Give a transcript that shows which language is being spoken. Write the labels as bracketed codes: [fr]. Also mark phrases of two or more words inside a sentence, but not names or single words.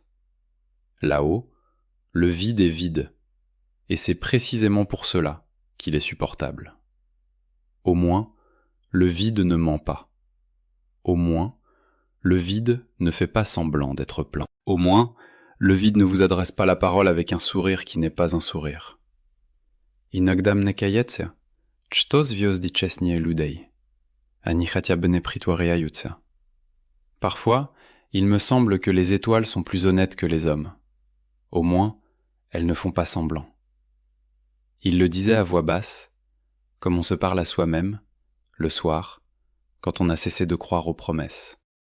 [fr] Là-haut, le vide est vide, et c'est précisément pour cela qu'il est supportable. Au moins, le vide ne ment pas. Au moins, le vide ne fait pas semblant d'être plein. Au moins, le vide ne vous adresse pas la parole avec un sourire qui n'est pas un sourire. [ru] Inogda мне кажется, что звезды честнее людей. Они хотя бы не притворяются. [fr] Parfois, il me semble que les étoiles sont plus honnêtes que les hommes. Au moins, elles ne font pas semblant. Il le disait à voix basse, comme on se parle à soi-même, le soir, quand on a cessé de croire aux promesses.